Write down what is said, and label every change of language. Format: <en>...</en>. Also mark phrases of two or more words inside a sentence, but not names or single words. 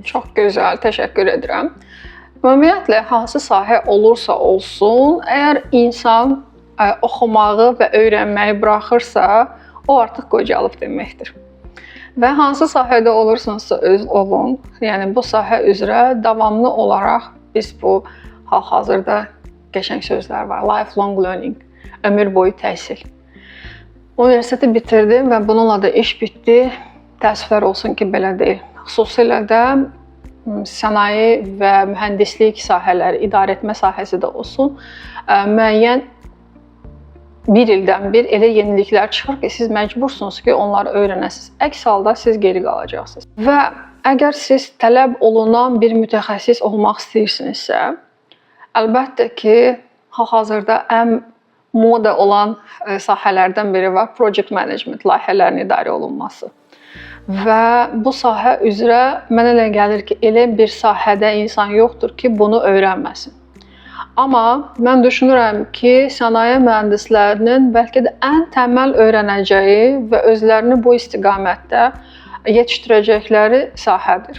<az>Çox gözəl, təşəkkür edirəm. Ümumiyyətlə, hansı sahə olursa olsun, əgər insan oxumağı və öyrənməyi buraxırsa, o artıq qocalıb deməkdir. və hansı sahədə olursunuzsa öz olun. Yəni bu sahə üzrə davamlı olaraq biz bu hal-hazırda qəşəng sözlər var.</az> <en>Lifelong learning,</en> <az>ömür boyu təhsil. Universiteti bitirdim və bununla da iş bitdi. Təəssüflər olsun ki, belə deyil. Xüsusilə də sənaye və mühəndislik sahələri, idarəetmə sahəsi də olsun, müəyyən bir ildən bir elə yeniliklər çıxır ki, siz məcbursunuz ki, onları öyrənəsiniz. Əks halda siz geri qalacaqsınız. Və əgər siz tələb olunan bir mütəxəssis olmaq istəyirsinizsə, əlbəttə ki, hal-hazırda ən moda olan sahələrdən biri var,</az> <en>project management,</en> <az>layihələrin idarə olunması. Və bu sahə üzrə mənə elə gəlir ki, elə bir sahədə insan yoxdur ki, bunu öyrənməsin. Amma mən düşünürəm ki, sənaye mühəndislərinin bəlkə də ən təməl öyrənəcəyi və özlərini bu istiqamətdə yetişdirəcəkləri sahədir.</az>